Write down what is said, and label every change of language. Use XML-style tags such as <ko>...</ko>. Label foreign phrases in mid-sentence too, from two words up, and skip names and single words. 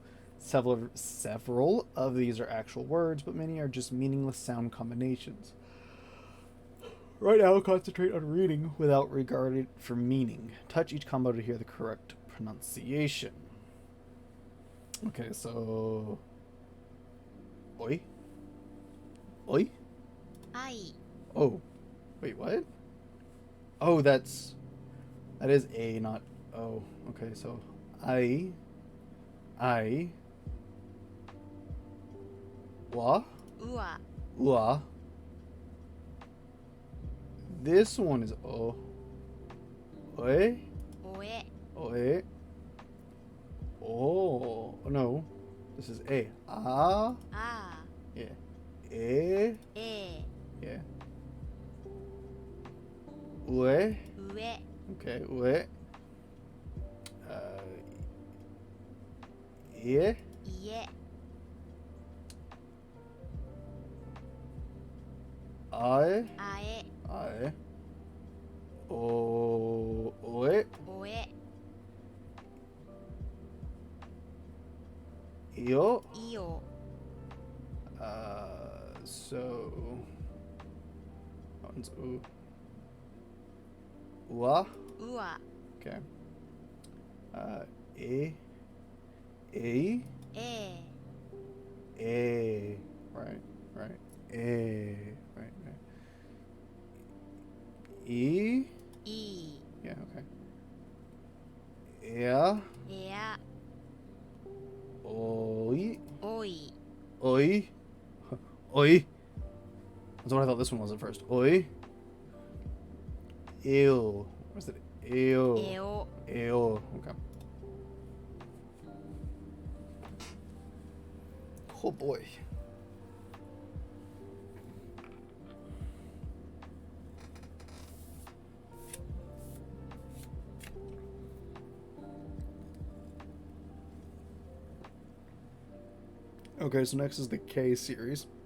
<en>Several of these are actual words, but many are just meaningless sound combinations. Right now, concentrate on reading without regarding it for meaning. Touch each combo to hear the correct pronunciation. Okay, so... Oi? Oi? Ai. Oh. Wait, what? Oh, that is A, not O. Okay, so I, wa, Ua. ua. This one is O. Oi, Oe. oi. Oh, no. This is A. Ah, A. yeah. E, E. yeah. Ue. Ue. Okay, ue. Ie. Ie. Ae. Ae. Ae. O. Oe. Oe. Io. Io. So. That one's U. Ua. Ua. Okay. E. A. E. A. Right. A. Right. E. I. Yeah, okay. Yeah. Ea. Oi. Oi. Oi. Oi. That's what I thought this one was at first. Oi. Ew. What's it? Ew. Eo. Ew. Okay. Oh boy. Okay, so next is the K series.</en>